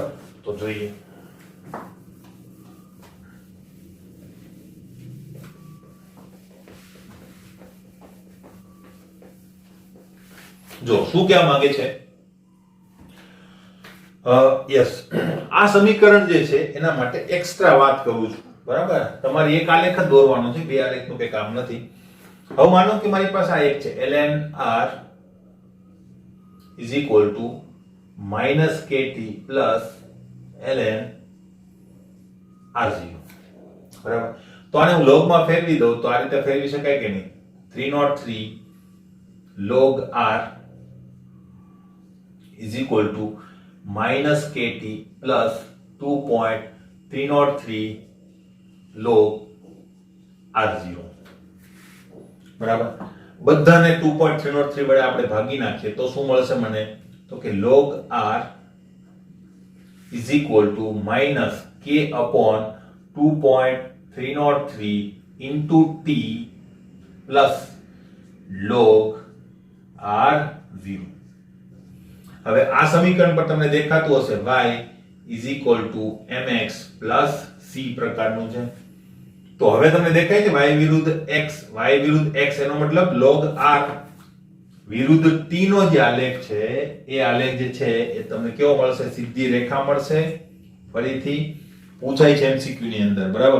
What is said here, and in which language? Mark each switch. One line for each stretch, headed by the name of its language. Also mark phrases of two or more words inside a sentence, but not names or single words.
Gujarati: તો જોઈએ. જો શું કહેવા માંગે છે? યસ, આ સમીકરણ જે છે એના માટે એક્સ્ટ્રા વાત કરું છું, બરાબર? તમારે એક આલેખ જ દોરવાનો છે, બે આલેખનું કઈ કામ નથી. હવે માનો કે મારી પાસે આ એક છે
English: ln r is equal to -kt plus ln r0,
Gujarati: બરાબર? તો આને હું log માં ફેરવી દઉં તો આ રીતે ફેરવી શકાય કે નહીં?
English: 303 log r is equal to -kt plus 2.303 log r0, બરાબર?
Gujarati: બધાને 2.303 વડે આપણે ભાગી નાખીએ તો શું મળશે મને? તો કે
English: log r is equal to -k upon 2.303 into t plus log r0.
Gujarati: હવે આ સમીકરણ પર તમને દેખાતું હશે
English: y is equal to mx plus c
Gujarati: પ્રકારનું છે. તો હવે તમને દેખાય છે y વિરુદ્ધ x એનો મતલબ log r વિરુદ્ધ t નો જે આલેખ છે એ આલેખ જે છે એ તમને કેવો મળશે? સીધી રેખા મળશે. ફરીથી પૂછાય છે MCQ ની અંદર, બરાબર?